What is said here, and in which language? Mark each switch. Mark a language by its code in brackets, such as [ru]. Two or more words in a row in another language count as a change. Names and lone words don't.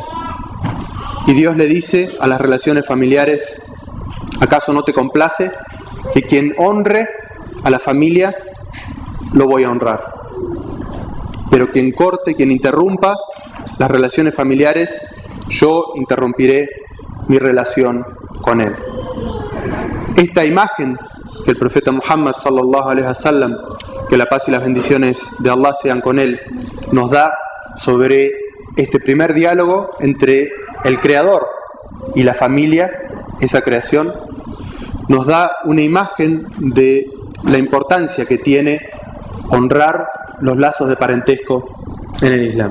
[es] Y Dios le dice a las relaciones familiares: ¿acaso no te complace que quien honre a la familia lo voy a honrar? Pero quien corte, quien interrumpa las relaciones familiares, yo interrumpiré mi relación con él. Esta imagen que el profeta Muhammad [ar] صلى الله عليه وسلم, [es] que la paz y las bendiciones de Allah sean con él, nos da sobre este primer diálogo entre el creador y la familia, esa creación, nos da una imagen de la importancia que tiene honrar los lazos de parentesco en el Islam.